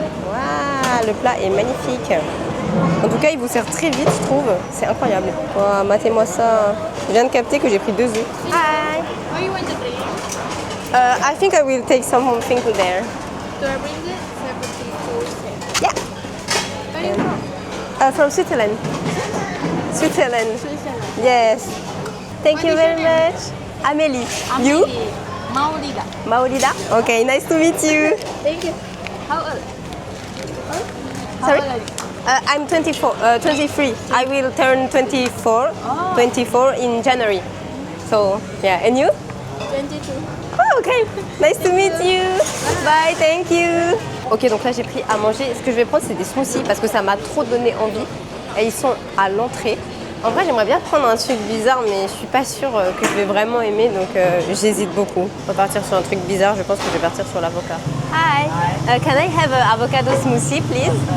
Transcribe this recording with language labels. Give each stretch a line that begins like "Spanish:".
French: Waouh, le plat est magnifique. En tout cas, il vous sert très vite, je trouve. C'est incroyable. Wow, matez-moi ça. Je viens de capter que j'ai pris 2 œufs.
English: Hi. What you want to drink? I think I will take something to there. Do I bring it? Separately. Yeah. Where are you from? From Switzerland. Switzerland. Switzerland. Yes. Thank you very much. Amélie. You? Maulida. Maulida. Okay, nice to meet you. Thank you. How old? Sorry? How old are you? I'm 23. I will turn 24, Oh. 24 in January. So, yeah. And you? 22. Oh, okay. Nice to meet you. Bye, thank you.
French: Ok, donc là, j'ai pris à manger. Ce que je vais prendre, c'est des smoothies parce que ça m'a trop donné envie. Et ils sont à l'entrée. En vrai, j'aimerais bien prendre un truc bizarre, mais je suis pas sûre que je vais vraiment aimer, donc j'hésite beaucoup. On va partir sur un truc bizarre, je pense que je vais partir sur l'avocat.
English: Hi. Can I have an avocado smoothie, please?